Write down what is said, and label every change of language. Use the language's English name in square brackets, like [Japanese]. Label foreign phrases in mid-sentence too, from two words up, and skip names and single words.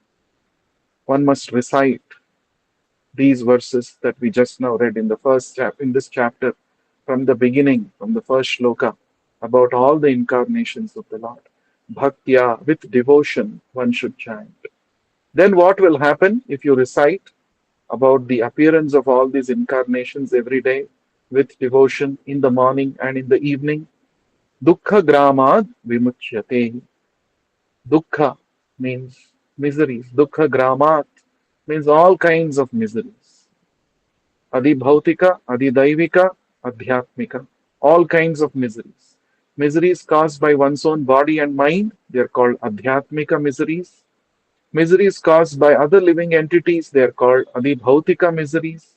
[English] One must recite these verses that we just now read in the first in this chapter, from the beginning, from the first shloka, about all the incarnations of the Lord. Bhaktya, with devotion, one should chant. Then what will happen if you recite about the appearance of all these incarnations every day with devotion in the morning and in the evening? [Sanskrit] Dukkha gramad vimuchyate. [English] Dukkha means miseries. [Sanskrit] Dukkha gramat [English] means all kinds of miseries. [Sanskrit] Adibhautika, Adidaivika, Adhyatmika. [English] All kinds of miseries. Miseries caused by one's own body and mind, they are called Adhyatmika miseries. Miseries caused by other living entities, they are called Adibhautika miseries.